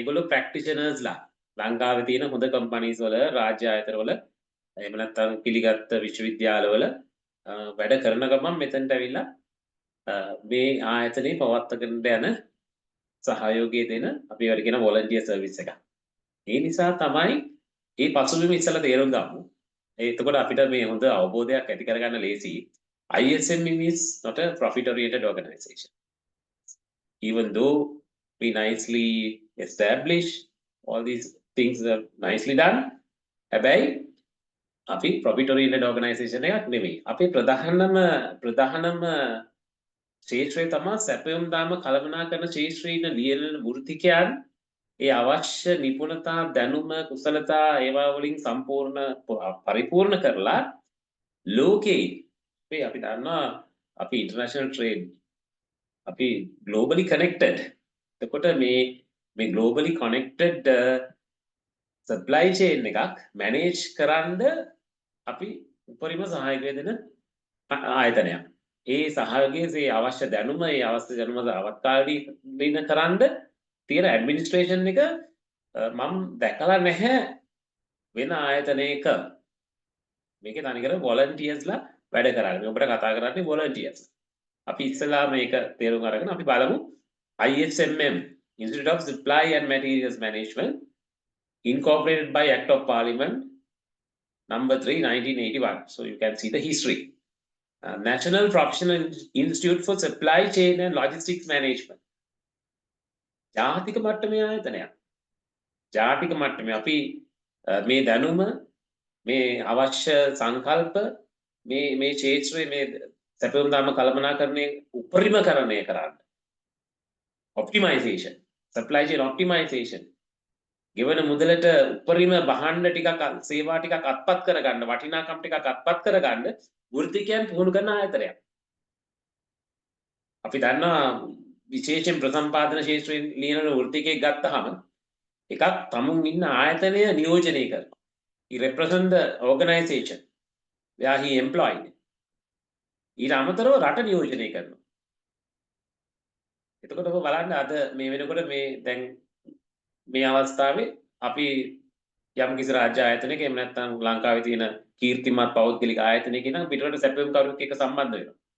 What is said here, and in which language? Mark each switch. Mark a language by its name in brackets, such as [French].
[Sinhala] ඒගොල්ලෝ ප්‍රැක්ටිෂනර්ස්ලා. ලංකාවේ තියෙන හොඳ කම්පැනිස් වල රාජ්‍ය ආයතන වල එහෙම නැත්නම් පිළිගත් විශ්වවිද්‍යාලවල වැඩ කරන ගමන් මෙතනට ඇවිල්ලා මේ ආයතනේ පවත්වාගෙන යන සහයෝගය දෙන අපි ඒවට කියන වොලන්ටියර් සර්විස් එක. ඒ නිසා තමයි මේ පසුබිම ඉස්සලා තේරුම් ගමු. එතකොට අපිට මේ හොඳ අවබෝධයක් ඇති කරගන්න ලේසි. [English] ISMM is not a profit oriented organization. Even though we nicely establish all these things are nicely done. [Sinhala] හැබැයි අපි [English] profit oriented organization [Sinhala] එකක් නෙමෙයි. අපේ ප්‍රධානම ශාස්ත්‍රය තමයි සැපයුම් දාම කළමනාකරන ශාස්ත්‍රයේ ලියන වෘත්තිකයන් ඒ අවශ්‍ය නිපුණතා දැනුම කුසලතා ඒවා වලින් සම්පූර්ණ පරිපූර්ණ කරලා ලෝකේ අපි දන්නවා අපි ඉන්ටර්නැෂනල් ට්‍රේඩ් අපි [English] globally connected. [Sinhala] එතකොට මේ [English] globally connected supply chain [Sinhala] එකක් manage කරන්න අපි උපරිම සහායකය දෙන ආයතනයක්. ඒ සහයෝගයේ අවශ්‍ය දැනුම ඒ අවශ්‍ය දැනුම අවස්ථාවේදී කරන්න තියෙන ඇඩ්මිනිස්ට්‍රේෂන් එක මම දැකලා නැහැ වෙන ආයතනයක. මේකේ තනිකර වොලන්ටියර්ස්ලා වැඩ කරන්නේ. ඔබට කතා කරන්නේ වොලන්ටියර්ස්. අපි ඉස්සලා මේක තේරුම් අරගෙන අපි බලමු [English] ISMM Institute of Supply and Materials Management incorporated by Act of Parliament number 3 1981. So you can see the history. National Professional Institute for Supply Chain and Logistics Management. [Sinhala] ජාතික මට්ටමේ ආයතනයක්. ජාතික මට්ටමේ අපි මේ දැනුම මේ අවශ්‍ය සංකල්ප මේ ක්ෂේත්‍රයේ මේ සැපයුම් දාම කළමනාකරණය උපරිමකරණය කරන්න. [English] Optimization, supply chain optimization. [Sinhala] ගෙවන මුදලට උපරිම භාණ්ඩ ටිකක් සේවා ටිකක් අත්පත් කරගන්න, වටිනාකම් ටිකක් අත්පත් කරගන්න වෘත්තිකයන් පුහුණු කරන ආයතනයක්. අපි දන්නවා විශේෂයෙන් ප්‍රසම්පාදන ශාස්ත්‍රයෙන් ලියන වෘත්තිකයෙක් ගත්තාම එකක් තමුන් ඉන්න ආයතනය නියෝජනය කරනවා. [English] He represent the organization where he employed. [Sinhala] ඊට අමතරව රට නියෝජනය කරනවා. එතකොට ඔබ බලන්න අද මේ වෙනකොට මේ දැන් මේ අවස්ථාවේ අපි යම් කිසි රාජ්‍ය ආයතනයක එහෙම නැත්නම් ලංකාවේ තියෙන කීර්තිමත් පෞද්ගලික ආයතනයක නම් පිටරට සැපයුම් කරුවෙක් එක්ක සම්බන්ධ වෙනවා.